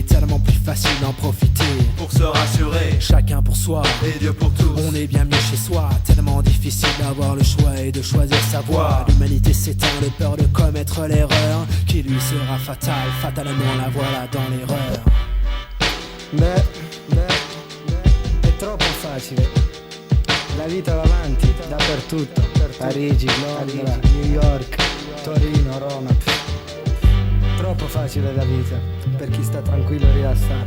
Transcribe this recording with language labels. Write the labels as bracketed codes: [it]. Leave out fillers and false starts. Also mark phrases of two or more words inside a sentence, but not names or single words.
[fr] Tellement plus facile d'en profiter Pour se rassurer, chacun pour soi et Dieu pour tous. On est bien mieux chez soi. Tellement difficile d'avoir le choix et de choisir sa voie. L'humanité s'éteint de peur de commettre l'erreur qui lui sera fatale. Fatalement la voilà dans l'erreur. [it] Beh, è troppo facile. La vita va avanti, dappertutto. Parigi, Londra, New York, Torino, Roma. Troppo facile la vita, per chi sta tranquillo e rilassato.